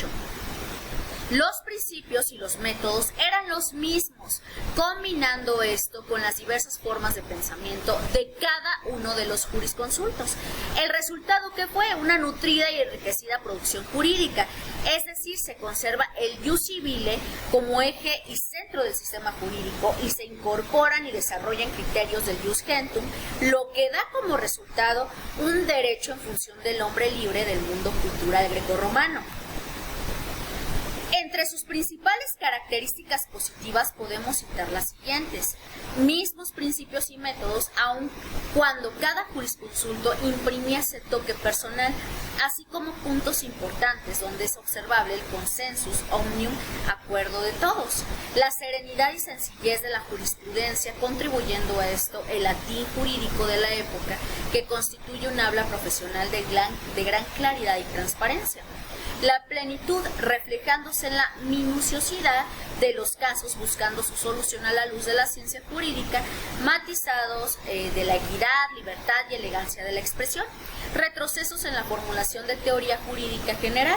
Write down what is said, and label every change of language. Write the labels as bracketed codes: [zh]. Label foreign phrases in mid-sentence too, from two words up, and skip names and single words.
[es] Los principios y los métodos eran los mismos, combinando esto con las diversas formas de pensamiento de cada uno de los jurisconsultos. El resultado que fue una nutrida y enriquecida producción jurídica, es decir, se conserva el [la] ius civile [es] como eje y centro del sistema jurídico y se incorporan y desarrollan criterios del [la] ius gentium, [es] lo que da como resultado un derecho en función del hombre libre del mundo cultural grecorromano. Entre sus principales características positivas podemos citar las siguientes: mismos principios y métodos, aun cuando cada jurisconsulto imprimía ese toque personal, así como puntos importantes donde es observable el [la] consensus omnium, [es] acuerdo de todos, la serenidad y sencillez de la jurisprudencia, contribuyendo a esto el latín jurídico de la época, que constituye un habla profesional de gran claridad y transparencia. La plenitud reflejándose en la minuciosidad de los casos, buscando su solución a la luz de la ciencia jurídica, matizados de la equidad, libertad y elegancia de la expresión, retrocesos en la formulación de teoría jurídica general.